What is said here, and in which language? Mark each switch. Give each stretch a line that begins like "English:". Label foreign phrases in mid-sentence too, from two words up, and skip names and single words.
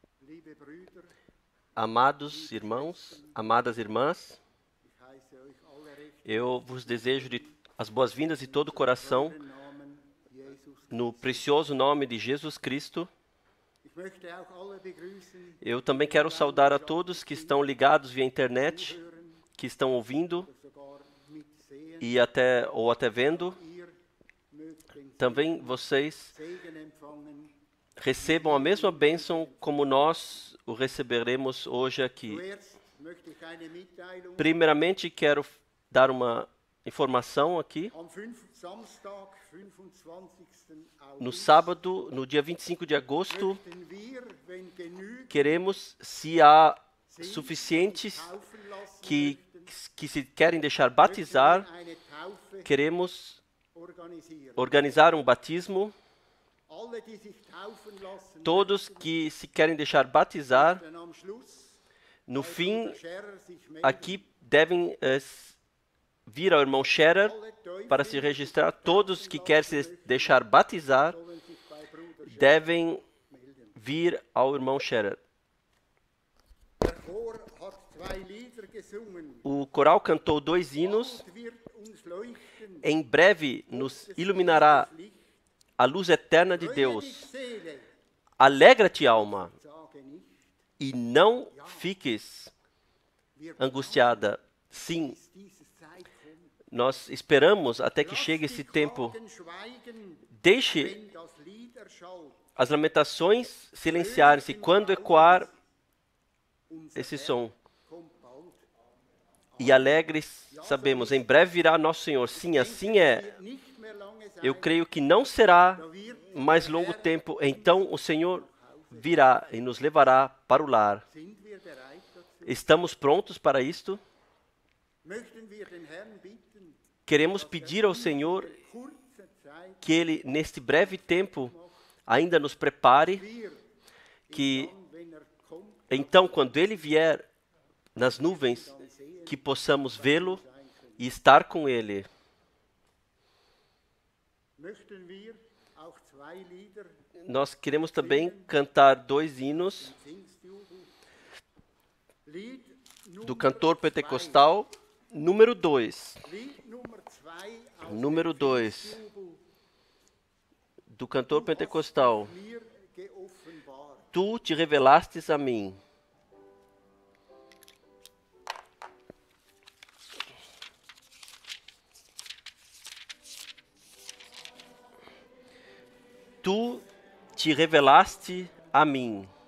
German: liebe Brüder,
Portuguese: Amados irmãos, amadas irmãs,
German: ich heiße euch alle recht
Portuguese: eu vos desejo as boas-vindas de todo o coração
German: im Namen Jesus.
Portuguese: no precioso nome de Jesus Cristo.
German: Ich möchte auch alle begrüßen,
Portuguese: Eu também quero saudar a todos que estão ligados via internet,
German: hören
Portuguese: que estão ouvindo
German: oder sogar mitsehen.
Portuguese: e até vendo.
German: Ihr mögt den
Portuguese: Também vocês
German: Segen empfangen.
Portuguese: recebam a mesma bênção como nós o receberemos hoje aqui.
German: Zuerst möchte ich eine Mitteilung.
Portuguese: Primeiramente, quero dar uma informação aqui.
German: Am Samstag, 25.
Portuguese: No
German: August,
Portuguese: sábado, no dia 25 de agosto,
German: möchten wir, wenn genügend
Portuguese: queremos, se há
German: sind,
Portuguese: suficientes
German: taufen lassen
Portuguese: que
German: möchten,
Portuguese: se querem deixar
German: möchten
Portuguese: batizar,
German: wir eine Taufe
Portuguese: queremos
German: organisieren.
Portuguese: organizar um batismo.
German: Alle, die sich taufen lassen Todos que se querem deixar batizar, möchten, am Schluss
Portuguese: no
German: bei
Portuguese: fim,
German: Bruder Scherer sich melden.
Portuguese: aqui devem vir ao irmão Scherer
German: Alle Teufel,
Portuguese: para se
German: die sich
Portuguese: registrar.
German: taufen
Portuguese: Todos que
German: lassen
Portuguese: querem se
German: möchten,
Portuguese: deixar batizar
German: sollen sich bei Bruder Scherer
Portuguese: devem
German: melden.
Portuguese: vir ao irmão Scherer.
German: Der Chor hat 2 Lieder gesungen.
Portuguese: O coral cantou 2 hinos.
German: Bald wird uns leuchten
Portuguese: Em breve nos iluminará
German: das Licht.
Portuguese: a luz eterna de
German: Freue
Portuguese: Deus.
German: dich, Seele,
Portuguese: Alegra-te, alma,
German: sage nicht,
Portuguese: e não fiques
German: wir
Portuguese: angustiada. Sim,
German: bis diese Zeit kommt.
Portuguese: nós esperamos até que
German: Lass
Portuguese: chegue
German: die
Portuguese: esse tempo.
German: Klagen schweigen,
Portuguese: Deixe
German: wenn das Lied erschallt.
Portuguese: as lamentações silenciarem-se quando ecoar
German: Unser
Portuguese: esse
German: Herr
Portuguese: som.
German: kommt bald.
Portuguese: E alegres, sabemos, em breve virá nosso Senhor. Sim, assim é.
German: Wird nicht mehr lange sein,
Portuguese: Eu creio que não será
German: da wird
Portuguese: mais longo tempo. Então o Senhor virá e nos levará para o lar.
German: sind wir bereit dazu.
Portuguese: Estamos prontos para isto?
German: Möchten wir den Herrn bitten,
Portuguese: Queremos pedir ao Senhor
German: kurze Zeit
Portuguese: que Ele, neste breve tempo, ainda nos prepare,
German: wir,
Portuguese: que
German: dann, wenn er kommt,
Portuguese: então, quando Ele vier nas nuvens,
German: dann sehen
Portuguese: que possamos vê-lo e estar com Ele.
German: möchten wir auch 2 Lieder
Portuguese: Nós queremos também cantar 2 hinos
German: im Pfingstjubel. Lied
Portuguese: do
German: Nummer
Portuguese: cantor 2. pentecostal, número 2.
German: Lied Nummer 2 aus
Portuguese: Número
German: dem
Portuguese: 2,
German: Pfingstjubel.
Portuguese: do cantor pentecostal.
German: Mir geoffenbart.
Portuguese: Tu te revelastes a mim. Tu te revelaste a mim.